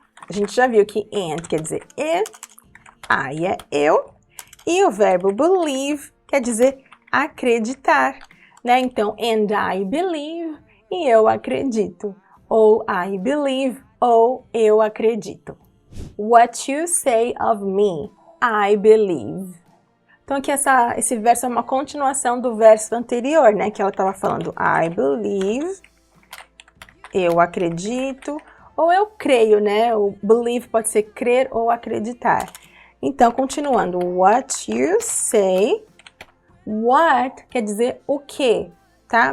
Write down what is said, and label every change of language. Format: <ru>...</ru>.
<pt>A gente já viu que and quer dizer I é eu, e o verbo believe quer dizer acreditar, né? Então, and I believe, e eu acredito. Ou I believe, ou eu acredito.</pt> <en>What you say of me, I believe.</en> <pt>Então aqui esse verso é uma continuação do verso anterior, né? Que ela estava falando</pt> <en>I believe</en> <pt>eu acredito, ou eu creio, né? O believe pode ser crer ou acreditar. Então, continuando, what you say, what quer dizer o quê, tá?</pt>